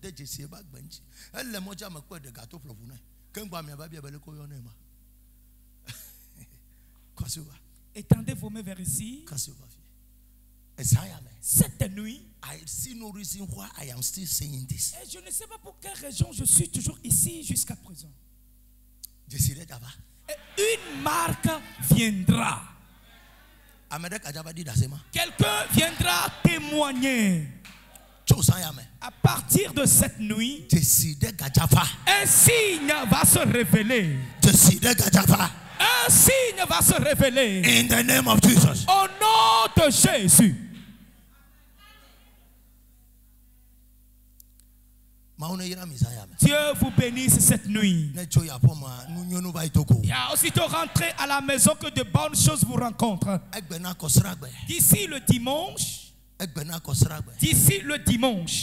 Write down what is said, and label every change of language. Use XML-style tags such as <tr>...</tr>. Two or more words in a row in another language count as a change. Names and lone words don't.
<fr>Étendez vos mains vers ici. Cette nuit,</fr> <en>I see no reason why I am still saying this.</en> <fr>Et je ne sais pas pour quelle raison je suis toujours ici jusqu'à présent. Et une marque viendra. Quelqu'un viendra témoigner. À partir de cette nuit, un signe va se révéler. Un signe va se révéler.</fr> <en>In the name of Jesus.</en> <fr>Au nom de Jésus. Dieu vous bénisse cette nuit. Aussitôt rentrez à la maison que de bonnes choses vous rencontrent. D'ici le dimanche. D'ici le dimanche.</fr>